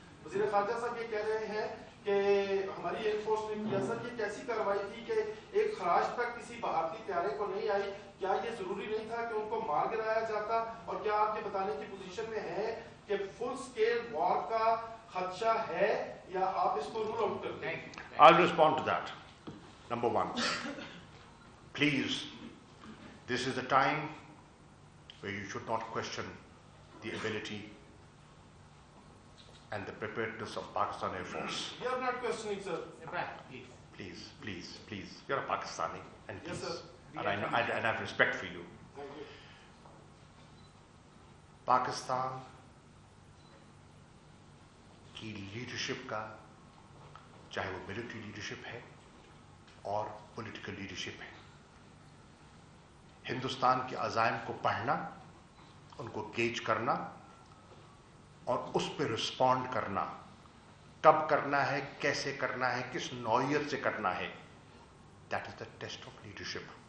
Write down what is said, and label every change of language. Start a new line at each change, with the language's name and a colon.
Hindi: वज़ीर ख़ारजा साहब ये कह रहे हैं कि हमारी एयरफोर्स ने किया. सर, ये कैसी कार्रवाई थी कि एक खराज तक किसी भारतीय त्यारे को नहीं आई? क्या ये जरूरी नहीं था कि उनको मार गिराया जाता? और क्या आप ये बताने की पोजीशन में हैं कि फुल स्केल वॉर का खदशा है या आप इसको रूल आउट करते हैं?
English: I'll respond to that. Number one, please, this is the time where you should not question the ability and the preparedness of Pakistan Air Force. We are not questioning, sir. Please. Please, please, please. You're a Pakistani, and Yes, please, sir. and I know, and I have respect for you. Thank you.
Hindi: Pakistan की leadership का, चाहे वो military leadership है और political leadership है, हिंदुस्तान के अज़ाइम को पढ़ना, उनको गेज करना और उस पर रिस्पॉन्ड करना, कब करना है, कैसे करना है, किस नौइयत से करना है,
English: That is the test of leadership.